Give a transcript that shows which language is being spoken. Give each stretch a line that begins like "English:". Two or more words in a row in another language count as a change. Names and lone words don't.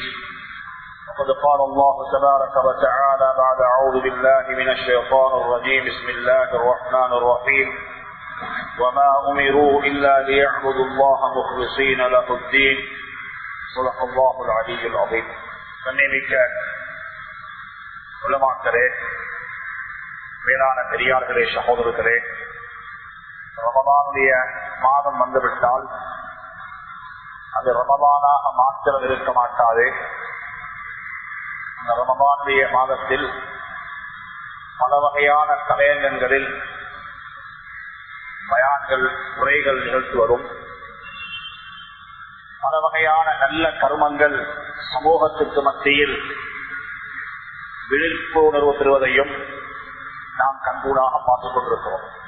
Arabic: وقد قال الله تبارك وتعالى بعد أعوذ بالله من الشيطان الرجيم بسم الله الرحمن الرحيم وما أمروا إلا ليعبدوا الله مخلصين له الدين صدق الله العلي العظيم.
Tamil: கண்ணியமிக்க உலமாக்களே, மேலான பெரியார்களே, சகோதரர்களே, ரமதானுடைய மாதம் வந்துவிட்டால் அது ரமதானாக மாத்திரம் இருக்க மாட்டாது. அந்த ரமதானுடைய மாதத்தில் பல வகையான தலையங்கங்களில் பயான்கள் உரைகள் நிகழ்த்துவதும் பல வகையான நல்ல கருமங்கள் சமூகத்திற்கு மத்தியில் விழிப்புணர்வு பெறுவதையும் நாம் கண்கூடாக பார்த்துக் கொண்டிருக்கிறோம்.